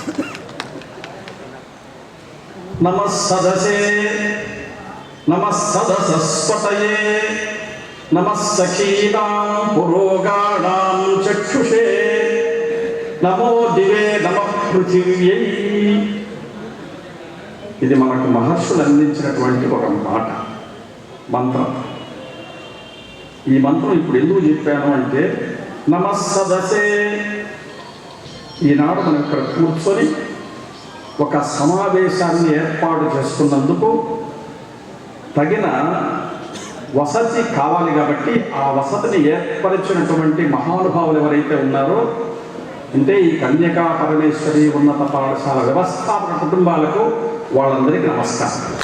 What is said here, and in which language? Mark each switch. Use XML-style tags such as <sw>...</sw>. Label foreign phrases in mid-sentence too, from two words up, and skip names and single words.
<sa>नमः सदसे नमः सदसस्पतये नमः सखीनां पुरोगाणां चक्षुषे नमो दिवे नमः पृथिव्यै।</sa> <te>ఇది మనకు మహర్షులు అందించినటువంటి ఒక మాట మంత్రం. ఈ మంత్రం ఇప్పుడు ఎందుకు చెప్పాను అంటే</te> <sa>నమః సదసే,</sa> <te>ఈనాడు మనం ఇక్కడ కూర్చొని ఒక సమావేశాన్ని ఏర్పాటు చేసుకున్నందుకు తగిన వసతి కావాలి కాబట్టి ఆ వసతిని ఏర్పరిచినటువంటి మహానుభావులు ఎవరైతే ఉన్నారో అంటే ఈ కన్యకా పరమేశ్వరి ఉన్నత పాఠశాల వ్యవస్థాపక కుటుంబాలకు వాళ్ళందరికీ నమస్కారం.</te>